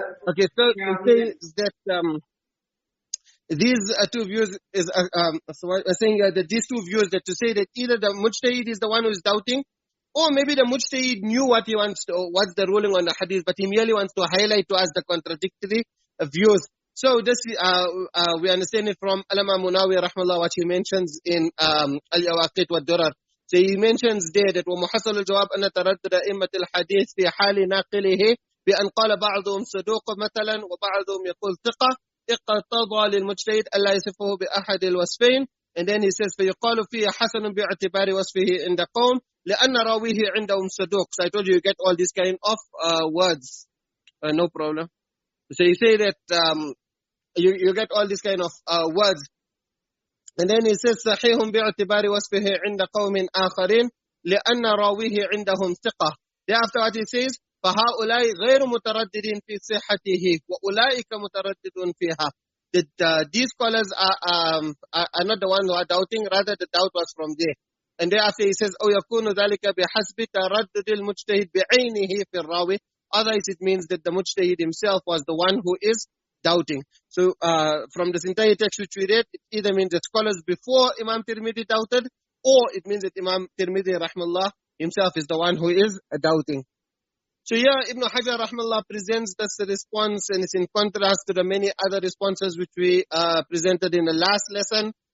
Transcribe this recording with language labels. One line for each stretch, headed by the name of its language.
English: Okay, so it says that these two views is so I'm saying that these two views, that to say that either the mujtahid is the one who is doubting, or maybe the mujtahid knew what he wants to, or what's the ruling on the hadith, but he merely wants to highlight to us the contradictory views. So this we understand it from Allama Munawi rahmallah, what he mentions in Al-Yawaqit wa Durar. So he mentions there that
Arabic: وَمُحَصَّلُ الْجَوَابِ أَنَّ تَرَدُّدَ أئمة الحديث في حال ناقله بأن قال بعضهم صدوق مثلا وبعضهم يقول ثقة اقتضى للمجتهد ألا يصفه بأحد الوصفين.
English: And then he says
Arabic: فيقال فيه حسن باعتبار وصفه عند قوم لأن راويه عندهم صدوق.
English: So I told you get all these kind of words. No problem. So you say that you get all these kind of words. And then he says
Arabic: صحيح باعتبار وصفه عند قوم آخرين لأن راويه عندهم ثقة.
English: Thereafter what he says
Arabic: فهؤلاء غير مترددين في صحته وأولئك مترددون فيها.
English: That these scholars are not the ones who are doubting, rather the doubt was from there. And thereafter he says
Arabic: أو يكون ذلك بحسب تردد المجتهد بعينه في الراوي.
English: Otherwise it means that the mujtahid himself was the one who is doubting. So from this entire text which we read, it either means that scholars before Imam Tirmidhi doubted, or it means that Imam Tirmidhi rahmallah himself is the one who is doubting. So here Ibn Hajar rahmallah presents this response, and it's in contrast to the many other responses which we presented in the last lesson.